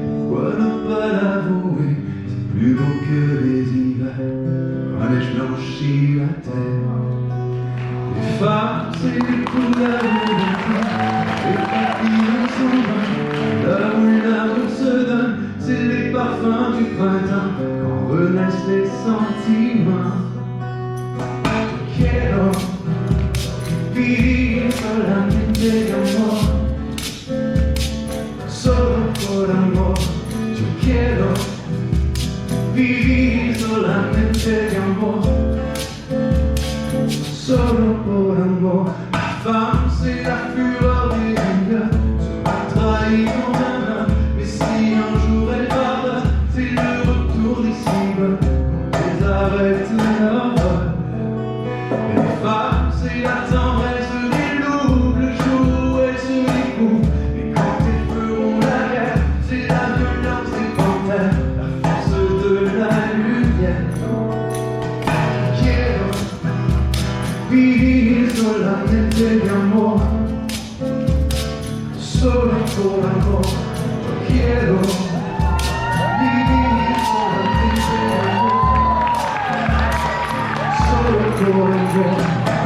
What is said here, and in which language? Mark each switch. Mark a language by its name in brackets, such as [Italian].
[French] Pourquoi ne pas l'avouer? C'est plus beau que les hivers, quand la neige blanchit la terre. Les femmes, c'est les couleurs de l'été, les papillons s'en vont, là où l'amour se donne, c'est les parfums du printemps, quand renaissent les sentiments. [Spanish] Quiero vivir solamente de amor, solo por amor. Yo quiero vivir solamente de amor, solo por amor. [French] La femme, c'est la fureur des rivières, se trahit dans un homme, mais si un jour elle pardonne, c'est le retour des cibles, qu'on les arrête leur vol. Les femmes, c'est la tendresse des loups, le jour où elles se découvrent. Et quand elles feront la guerre, c'est la violence des panthères, la force de la lumière. [Spanish] Quiero vivir solamente de amor, solo por amor. Yo quiero vivir solamente de amor, solo por amor.